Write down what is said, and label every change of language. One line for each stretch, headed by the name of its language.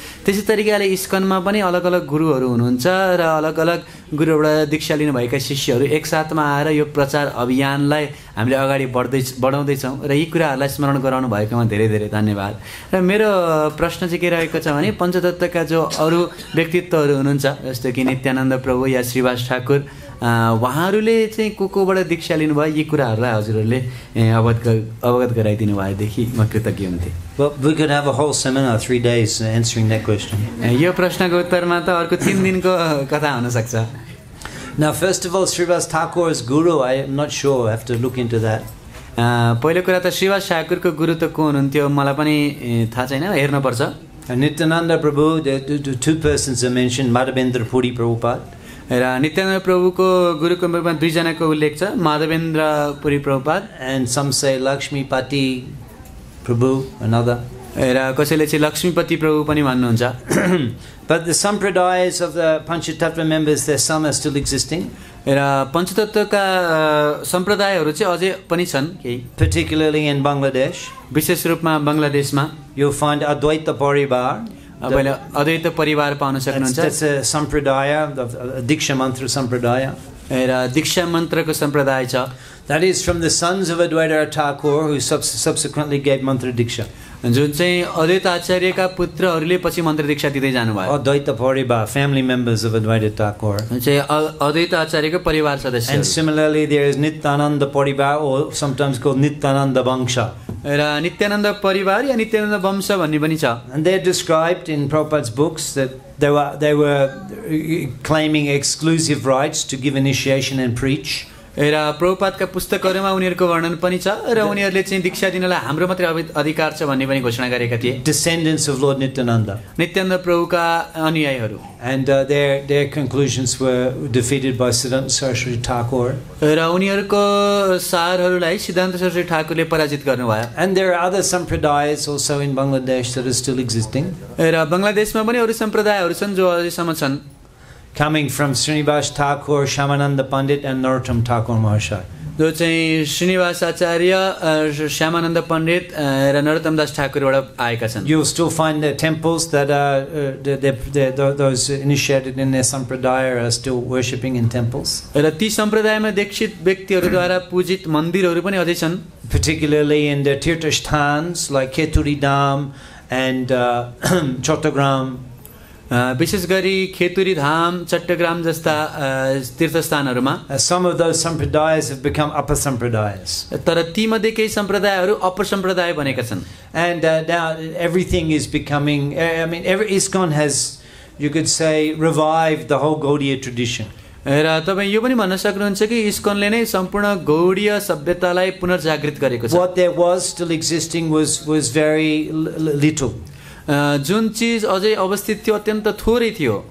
Nepali: त्यसै तरिकाले इस्कनमा पनि अलग अलग गुरुहरू हुनुहुन्छ र अलग अलग गुरुबाट दीक्षा लिनुभएका शिष्यहरू एकसाथमा आएर यो प्रचार अभियानलाई हामीले अगाडि बढाउँदैछौँ र यी कुराहरूलाई स्मरण गराउनु भएकोमा धेरै धेरै धन्यवाद। र मेरो प्रश्न चाहिँ के रहेको छ भने पञ्चतत्त्वका जो अरू व्यक्तित्वहरू हुनुहुन्छ जस्तो कि नित्यानन्द प्रभु या श्रीवास ठाकुर, उहाँहरूले चाहिँ कोबाट दीक्षा लिनुभयो यी कुराहरूलाई हजुरहरूले अवगत गराइदिनु भएदेखि म कृतज्ञ हुन्थेँ।
English: Well, we could have a whole seminar, 3 days, answering that question.
Nepali: यो प्रश्नको उत्तरमा त अर्को 3 दिनको कथा हुन सक्छ।
English: Now, first of all, Srivas Thakur's guru, I am not sure. I have to look into that.
Nepali: पहिलो कुरा त श्रीवास ठाकुरको गुरु त को हुनुहुन्थ्यो मलाई पनि थाहा छैन, हेर्नुपर्छ।
English: Nityananda Prabhu, the 2 persons are mentioned, Madhavendra Puri Prabhupada.
Nepali: र नित्यानन्द प्रभुको गुरुको रूपमा 2 जनाको उल्लेख छ, माधवेन्द्र पुरी Prabhupada,
English: and some say Lakshmipati Prabhu, another.
Nepali: र कसैले चाहिँ लक्ष्मीपति प्रभु पनि भन्नुहुन्छ।
English: But the sampradayas of the Panchatattva members, there's some are still existing.
Nepali: र पञ्चतत्त्वका सम्प्रदायहरू चाहिँ अझै पनि छन् केही,
English: particularly in Bangladesh.
Nepali: विशेष रूपमा बङ्गलादेशमा
English: You'll find Advaita Parivar.
Nepali: अहिले अद्वैत परिवार पाउन सक्नुहुन्छ।
English: That's a sampradaya, a Diksha Mantra sampradaya.
Nepali: र दीक्षा मन्त्रको सम्प्रदाय छ।
English: That is from the sons of Advaita Thakur, who subsequently gave Mantra Diksha.
Nepali: जुन चाहिँ अद्वैत आचार्यका पुत्रहरूले पछि मन्त्र दीक्षा दिँदै जानुभयो।
English: Advaita Parivar, family members of Advaita Thakur.
Nepali: चाहिँ अद्वैत आचार्यको परिवार सदस्य।
English: And similarly, there is Nityananda Parivar, or sometimes called Nityananda Vangsha.
Nepali: र नित्यानन्द परिवार या नित्यानन्द वंश भन्ने पनि छ।
English: And they're described in Prabhupada's books that they were claiming exclusive rights to give initiation and preach.
Nepali: र प्रभुपादका पुस्तकहरूमा उनीहरूको वर्णन पनि छ र उनीहरूले चाहिँ दीक्षा दिनलाई हाम्रो मात्रै अधिकार छ भन्ने पनि घोषणा गरेका थिए।
English: Descendants of Lord Nityananda.
Nepali: Nityanand प्रभुका अनुयायीहरू।
English: And their conclusions were defeated by Siddhanta Saraswati Thakur.
Nepali: र उनीहरूको सारहरूलाई सिद्धान्त सरस्वती ठाकुरले पराजित गर्नुभयो।
English: And there are other sampradayas also in Bangladesh that are still existing.
Nepali: र बङ्गलादेशमा पनि अरू सम्प्रदायहरू छन् जो अझैसम्म छन्।
English: Coming from Srinivas Thakur, Shyamananda Pandit and Narottam Thakur Mahashaya.
Nepali: जो चाहिँ श्रीनिवास आचार्य, श्यामानन्द पण्डित र नरोत्तम दास ठाकुरबाट आएका छन्।
English: You'll still find the temples that are those initiated in their sampradaya are still worshipping in temples.
Nepali: र ती सम्प्रदायमा दीक्षित व्यक्तिहरूद्वारा पूजित मन्दिरहरू पनि अझै छन्।
English: Particularly in the tirthasthans like Keturi Dham and Chottagram.
Nepali: विशेष गरी खेतुरी धाम, चट्टग्राम जस्ता तीर्थस्थानहरूमा
English: Some of those sampradayas have become upper sampradayas.
Nepali: तर ती मध्ये केही सम्प्रदायहरू अपर सम्प्रदाय बनेका छन्।
English: And now everything is becoming, I mean, ISKCON has, you could say, revived the whole Gaudiya tradition.
Nepali: र तपाईँ यो पनि भन्न सक्नुहुन्छ कि इस्कनले नै सम्पूर्ण गौडीय सभ्यतालाई पुनर्जागृत गरेको छ।
English: What there was still existing was very little.
Nepali: जुन चिज अझै अवस्थित थियो अत्यन्त थोरै थियो।